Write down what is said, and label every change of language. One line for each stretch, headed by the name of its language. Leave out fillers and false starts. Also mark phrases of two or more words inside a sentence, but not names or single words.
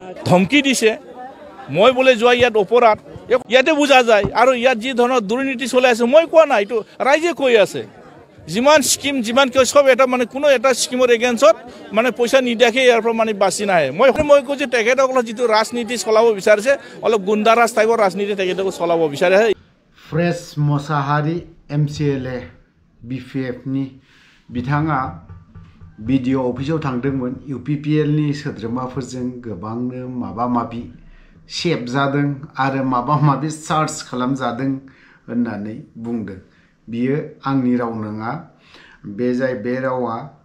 Assamese: ধমকি দিছে মই বোলে যোৱা ইয়াত অপৰাধ ইয়াতে বুজা যায় আৰু ইয়াত যি ধৰণৰ দুৰ্নীতি চলাই আছে মই কোৱা নাই এইটো ৰাইজে কৈ আছে যিমান স্কিম যিমান কিয় সব এটা মানে কোনো এটা স্কিমৰ এগেইনষ্টত মানে পইচা নিদিয়াকে ইয়াৰ পৰা মানে বাচি নাহে মই কৈ যে তেখেতসকলৰ যিটো ৰাজনীতি চলাব বিচাৰিছে অলপ গুণ্ডাৰাজ টাইপৰ ৰাজনীতি তেখেতসকলে চলাব বিচাৰে
Bodo: फ्रेश मोसाहारी MCLA BPF नि बिथाङा भिडिअ अफिसाव थांदोंमोन UPPL नि सोद्रोमाफोरजों गोबांनो माबा माबि सेब जादों आरो माबा माबि सार्च खालामजादों होननानै बुंदों बियो आंनि राव नङा बे रावा